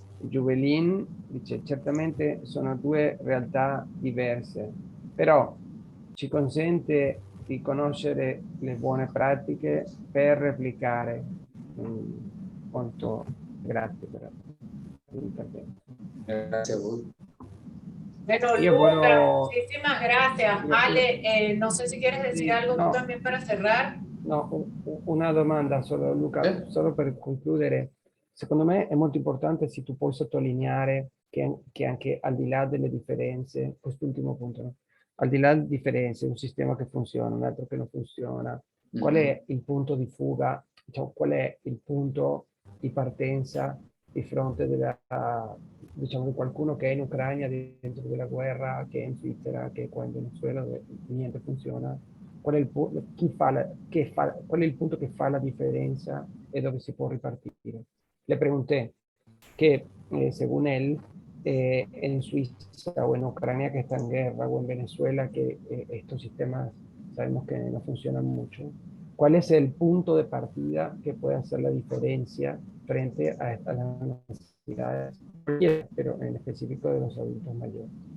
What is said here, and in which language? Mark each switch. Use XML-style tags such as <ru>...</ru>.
<it>Juvelin dice, certamente sono due realtà diverse, però ci consente di conoscere le buone pratiche per replicare. Molto grazie per l'intervento. Grazie a voi.</it> <es>Bueno, Luca, muchísimas gracias. Ale, no sé si quieres decir algo tú también para cerrare.</es> <it>No, una domanda solo, Luca, solo per concludere. Secondo me è molto importante se tu puoi sottolineare che anche al di là delle differenze, quest'ultimo punto, no? Al di là delle differenze, un sistema che funziona, un altro che non funziona, qual è il punto di fuga, diciamo, qual è il punto di partenza di fronte diciamo, di qualcuno che è in Ucraina dentro della guerra, che è in Svizzera, che è qua in Venezuela dove niente funziona. Qual è il punto che fa la differenza e dove si può ripartire?</it> <es>Le pregunté que, según él, en Suiza o en Ucrania que está en guerra o en Venezuela que estos sistemas sabemos que no funcionan mucho, ¿cuál es el punto de partida que puede hacer la diferencia frente a las necesidades, pero en específico de los adultos mayores?</es>